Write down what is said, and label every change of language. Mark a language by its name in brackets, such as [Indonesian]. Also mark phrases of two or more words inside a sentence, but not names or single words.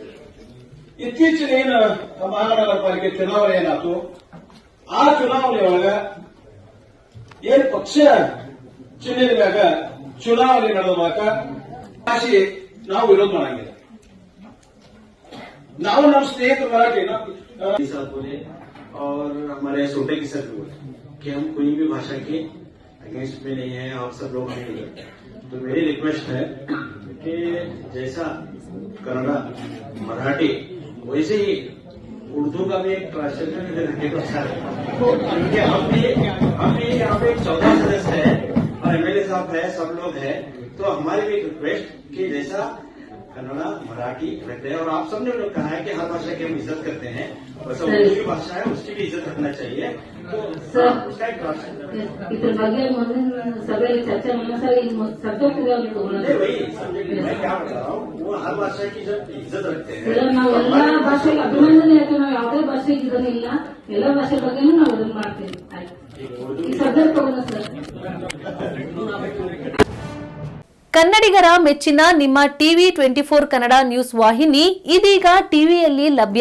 [Kannada] ಇತ್ತೀಚಿನ ಏನು ಮಹಾನಗರ ಪಾಲಿಕೆ ಚುನಾವಣೆ ಏನಾಯ್ತು, ಆ ಚುನಾವಣೆ ಒಳಗ ಏನ್ ಪಕ್ಷ ಚಿಹ್ನೆ ಮ್ಯಾಗ ಚುನಾವಣೆ ನಡೆದಾಗ ಭಾಷೆ ನಾವು ವಿರೋಧ ಮಾಡಂಗಿಲ್ಲ. ನಾವು ನಮ್ಮ ಸ್ನೇಹಿತರು ಮರಾಠಿ [Hindi] और हमारे सोटे की सर बोले कि हम कोई भी भाषा के अगेंस्ट में नहीं है, आप सब लोग नहीं है. तो मेरी रिक्वेस्ट है कि जैसा कन्नड़ा मराठी वैसे ही उर्दू का भी एक ट्रांसलेशन रखने को अच्छा है, क्योंकि हम भी यहाँ पे 14 सदस्य है और एमएलए साहब है, सब लोग है. तो हमारी भी रिक्वेस्ट कि जैसा कन्नड़ा मराठी रखते हैं और आप सबने लोग कहा है कि हर भाषा की हम इज्जत करते हैं, वैसा उर्दू की भाषा है उसकी भी इज्जत रखना चाहिए. तो उसका एक [Kannada] इतर ಬಗ್ಗೆ ಸಭೆಯಲ್ಲಿ ಚರ್ಚೆ [Hindi] वही सब्जेक्ट मैं क्या बता रहा हूँ, वो हर भाषा की इज्जत रखते हैं. [Kannada] ನಾವು ಎಲ್ಲಾ ಭಾಷೆಗೆ ಅಭಿನಂದನೆ ಯಾಕೆ ನಾವು ಯಾವುದೇ ಭಾಷೆಗೆ ಇದನ್ನಿಲ್ಲ, ಎಲ್ಲ ಭಾಷೆ ಬಗ್ಗೆನೂ ನಾವು ಅದನ್ನ ಮಾಡ್ತೇವೆ. ಈ ಸಬ್ಜೆಕ್ಟ್ ತಗೋಣ ಸರ್. ಕನ್ನಡಿಗರ ಮೆಚ್ಚಿನ ನಿಮ್ಮ ಟಿವಿ 24 ಕನ್ನಡ ನ್ಯೂಸ್ ವಾಹಿನಿ ಇದೀಗ ಟಿವಿಯಲ್ಲಿ ಲಭ್ಯ.